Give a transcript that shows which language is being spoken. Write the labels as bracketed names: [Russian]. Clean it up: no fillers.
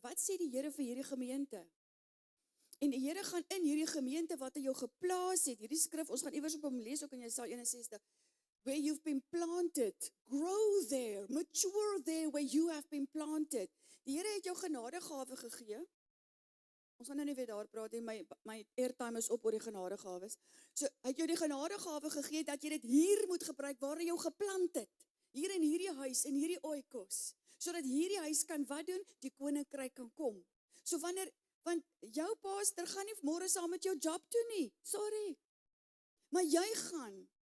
[Afrikaans] Wat sê die Here vir hierdie gemeente? En die Here gaan in hierdie gemeente wat hy jou geplaas het. Hierdie skrif, ons gaan iewers op hom lees ook in Jesaja 61. [English] Where you've been planted, grow there, mature there where you have been planted. [Afrikaans] Die Here het jou genadegawe gegee. Ons gaan nou nie weer daar praat nie, my airtime is op oor die genadegawes. So, hy het jou die genadegawe gegee dat jy dit hier moet gebruik waar hy jou geplant het. Hier in hierdie huis, in hierdie oikos. Sodat hierdie huis kan wat doen? Die koninkryk kan kom. So want jou pastor gaan nie môre saam met jou job toe nie. Sorry. Maar jy gaan.